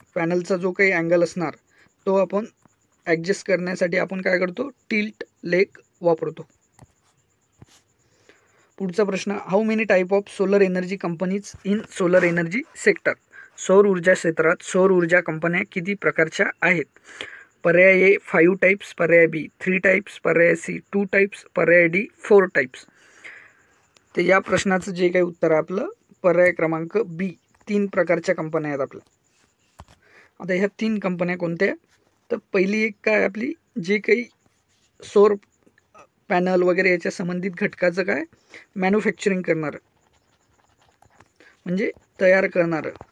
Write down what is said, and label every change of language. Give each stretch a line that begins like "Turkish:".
Marathi: पॅनलचा जो काही अँगल असणार तो आपण ॲडजस्ट करण्यासाठी आपण काय करतो, टिल्ट लेग वापरतो. पुढचा प्रश्न,
English: How many type of solar energy companies in solar energy sector?
Marathi: सौर ऊर्जा क्षेत्रात सौर ऊर्जा कंपन्या किती प्रकारच्या आहेत? पर्याय ए 5 टाइप्स, पर्याय बी 3 टाइप्स, पर्याय सी 2 टाइप्स, पर्याय डी 4 टाइप्स. तर या प्रश्नाचं जे काही उत्तर आहे आपलं पर्याय क्रमांक बी 3 प्रकारच्या कंपन्या आहेत आपल्या. आता ह्या 3 कंपन्या कोणत्या? तर पहिली एक काय आपली जे काही सौर पॅनल वगैरे याच्या संबंधित घटकाचं काय मॅन्युफॅक्चरिंग करणारं म्हणजे तयार करणारं.